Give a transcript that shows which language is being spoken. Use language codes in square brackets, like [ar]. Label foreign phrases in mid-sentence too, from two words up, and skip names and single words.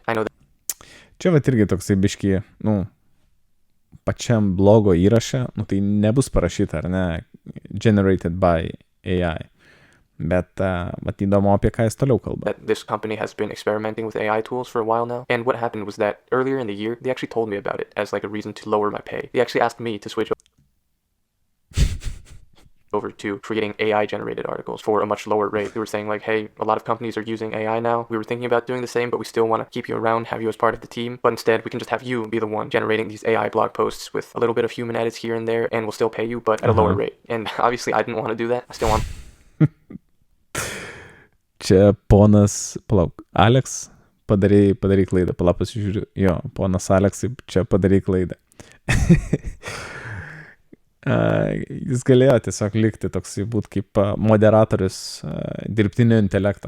[en] I know that. [lt] Čia va irgi toksai biški, pačiam blogo įraše, tai nebus parašyta, ar ne, [en] generated by AI. [lt] Bet įdomu, apie ką jis toliau kalba. [en] That this company has been experimenting with AI tools for a while now. And what happened was that earlier in the year, they actually told me about it as like a reason to lower my pay. They actually asked me to switch over to creating AI generated articles for a much lower rate. They were saying like, hey, a lot of companies are using AI now. We were thinking about doing the same, but we still want to keep you around, have you as part of the team. But instead, we can just have you be the one generating these AI blog posts with a little bit of human edits here and there, and we'll still pay you, but at a lower rate. And obviously, I didn't want to do that. I still want. [lt] Čia ponas, Alex, padarai klaidą. Pasižiūriu, jo, ponas Aleksai, čia padarai klaidą. Jis galėjo tiesiog likti toksai būt kaip moderatorius dirbtinio intelekto.